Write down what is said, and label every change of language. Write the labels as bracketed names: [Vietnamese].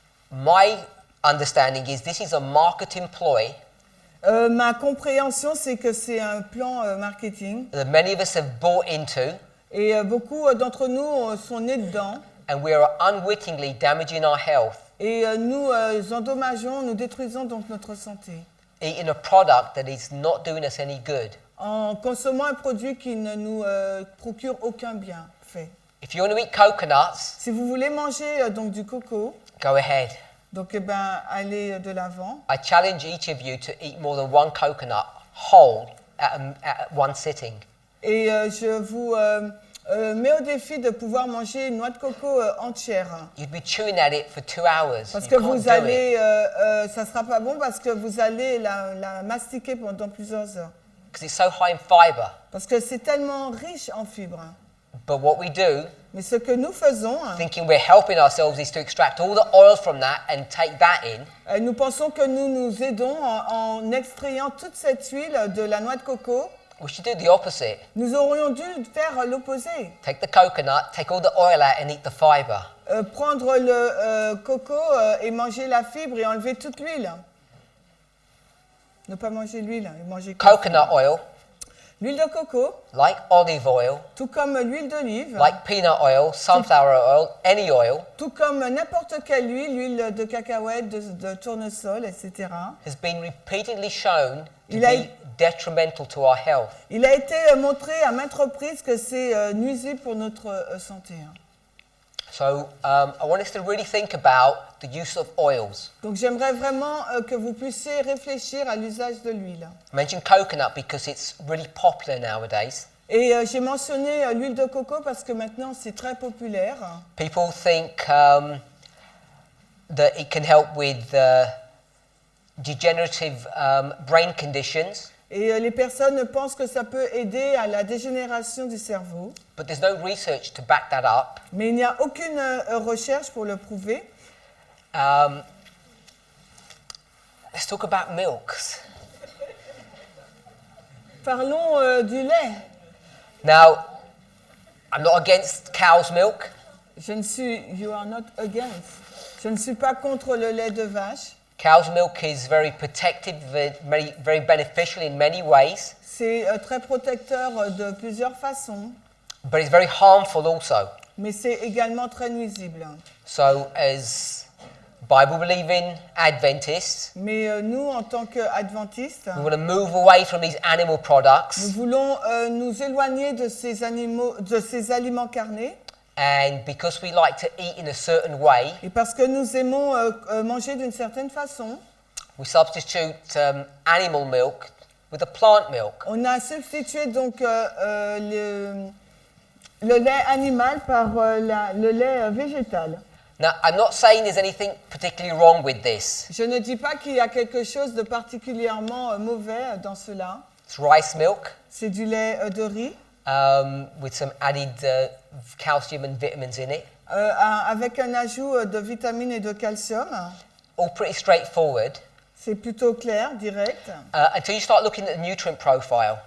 [English] My understanding is this is a marketing ploy [French] Ma compréhension, c'est que c'est un plan marketing. [English] that many of us have bought into, [French] Et beaucoup d'entre nous sont nés dedans. [English] and we are unwittingly damaging our health, [French] Et nous endommageons, nous détruisons donc notre santé. [English] eating a product that is not doing us any good. [French] En consommant un produit qui ne nous procure aucun bienfait. [English] If you want to eat coconuts, [French] Si vous voulez manger donc du coco, [English] go ahead. [French] donc allez de l'avant. [English] I challenge each of you to eat more than one coconut whole at one sitting. [French] Et je vous mets au défi de pouvoir manger une noix de coco entière. [English] You'd be chewing at it for 2 hours. [French] Parce [English] You [French] que [English] can't [French] vous [English] do it. [French] allez, ça sera pas bon parce que vous allez la mastiquer pendant plusieurs heures. [English] Because it's so high in fiber. [French] Parce que c'est tellement riche en fibres. [English] But what we do, [French] Mais ce que nous faisons, [English] thinking we're helping ourselves, is to extract all the oil from that and take that in. [French] Nous pensons que nous nous aidons en extrayant toute cette huile de la noix de coco. [English] We should do the opposite. [French] Nous aurions dû faire l'opposé. [English] Take the coconut, take all the oil out and eat the fiber. [French] Prendre le coco et manger la fibre et enlever toute l'huile. Ne pas manger l'huile, manger [English] Coconut oil, [French] l'huile de coco, [English] like olive oil, [French] tout comme l'huile d'olive, [English] like peanut oil, sunflower oil, any oil, [French] tout comme n'importe quelle huile, l'huile de cacahuète, de tournesol, etc. [English] has been repeatedly shown to [French] Il a- [English] be detrimental to our health. [French] Il a été montré à maintes reprises que c'est nuisible pour notre santé. [English] So I want us to really think about the use of oils. [French] Donc j'aimerais vraiment que vous puissiez réfléchir à l'usage de l'huile. [English] I mentioned coconut because it's really popular nowadays. [French] Et j'ai mentionné l'huile de coco parce que maintenant c'est très populaire. [English] People think that it can help with degenerative brain conditions. [French] Et les personnes pensent que ça peut aider à la dégénération du cerveau. [English] But there's no research to back that up. [French] Mais il n'y a aucune recherche pour le prouver. [English] Let's talk about milks. [French] Parlons du lait. [English] Now, I'm not against cow's milk. You are not against. [French] Je ne suis pas contre le lait de vache. [English] Cow's milk is very protective, very beneficial in many ways. [French] C'est très protecteur de plusieurs façons. [English] But it's very harmful also. [French] Mais c'est également très nuisible. [English] So, as Bible-believing Adventists, [French] Mais nous, en tant qu'adventistes, [English] we want to move away from these animal [French] nous [English] products [French] voulons nous éloigner de ces aliments carnés. [English] And because we like to eat in a certain way, [French] Et parce que nous aimons manger d'une certaine façon, [English] we substitute animal milk with a plant milk. [French] on a substitué donc le lait animal par le lait végétal. [English] Now, I'm not saying there's anything particularly wrong with this. [French] Je ne dis pas qu'il y a quelque chose de particulièrement mauvais dans cela. [English] It's rice milk [French] C'est du lait de riz [English] with some added calcium and vitamins in it. [French] avec un ajout de vitamines et de calcium. [English] All pretty straightforward [French] C'est plutôt clair, direct. [English] until you start looking at the nutrient profile.